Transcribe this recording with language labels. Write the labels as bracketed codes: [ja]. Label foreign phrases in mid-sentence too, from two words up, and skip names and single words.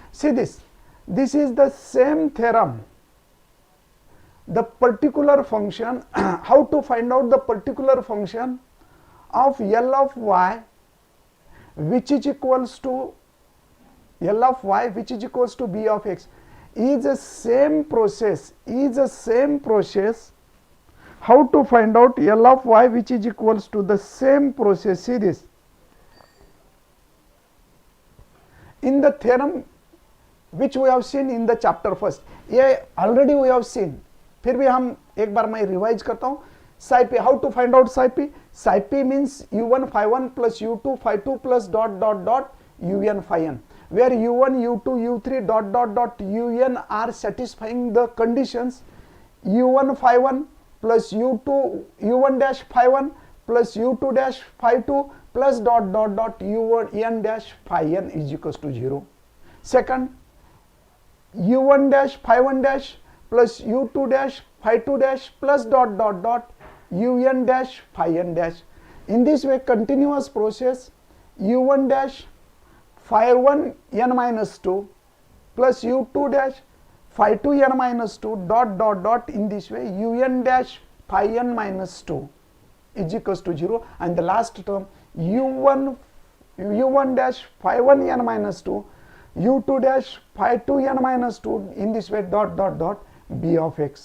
[en] See this is the same theorem. The particular function, how to find out the particular function of L of y which is equals to L of y which is equals to b of x is the same process, how to find out L of y which is equals to the same process. See this, in the theorem which we have seen in the chapter first, ये already we have seen, [hi] फिर भी हम एक बार मैं रिवाइज करता हूँ. [en] Psi-P, how to find out Psi-P? Psi-P means u1 phi 1 plus u2 phi 2 plus dot dot dot un phi n, where u1, u2, u3 dot dot dot un are satisfying the conditions u1 phi 1 plus u2 u1 dash phi 1 plus u2 dash phi 2 plus dot dot dot un dash phi n is equals to 0. Second, u1 dash phi 1 dash plus u2 dash phi 2 dash plus dot dot dot un dash phi n dash. In this way, continuous process u1 dash phi 1 n minus 2 plus u2 dash phi 2 n minus 2 dot dot dot, in this way un dash phi n minus 2 is equals to 0, and the last term u1 dash phi 1 n minus 2 u2 dash phi 2 n minus 2, in this way dot dot dot b of x.